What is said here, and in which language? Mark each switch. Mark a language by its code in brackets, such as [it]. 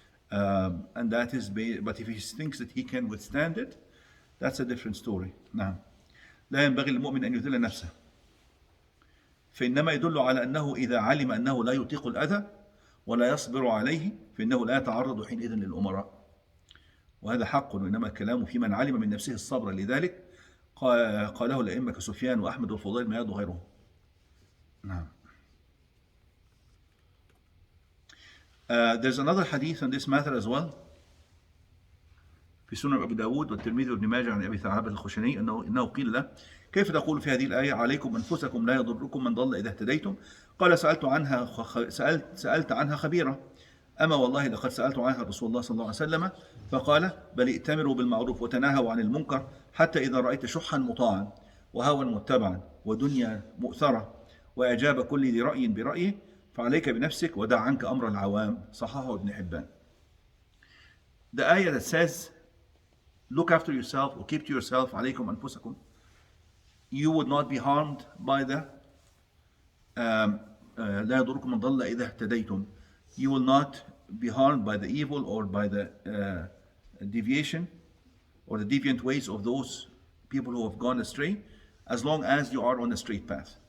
[en] And that is, but if he thinks that he can withstand it, that's a different story. Now, [ar] لا ينبغي للمؤمن أن يذل نفسه، فإنما يدل على أنه إذا علم أنه لا يطيق الأذى ولا يصبر عليه فإنه لا يتعرض حينئذ للأمراء. وهذا حق، وإنما الكلام في من علم من نفسه الصبر. لذلك قاله الأئمة كسفيان وأحمد والفضيل ما يرضى غيره. نعم. [en] There's another hadith on this matter as well [ar] في سنن أبي داود والترمذي وابن ماجه عن أبي ثعلبة الخشني أنه قيل له كيف تقول في هذه الآية عليكم أنفسكم لا يضركم من ضل إذا اهتديتم؟ قال سألت عنها خبيرة، أما والله لقد سألت عنها رسول الله صلى الله عليه وسلم فقال بل ائتمروا بالمعروف وتناهوا عن المنكر حتى إذا رأيت شحا مطاعا وهوى متبعا ودنيا مؤثرة وإعجاب كل ذي رأي برأيه فعليك بنفسك ودع عنك أمر العوام. صححه ابن حبان. [en] The ayah that says look after yourself or keep to yourself [ar] عليكم أنفسكم, [en] you would not be harmed by the [ar] لا يضركم من ضل إذا اهتديتم. [en] You will not be harmed by the evil or by the deviation or the deviant ways of those people who have gone astray, as long as you are on the straight path.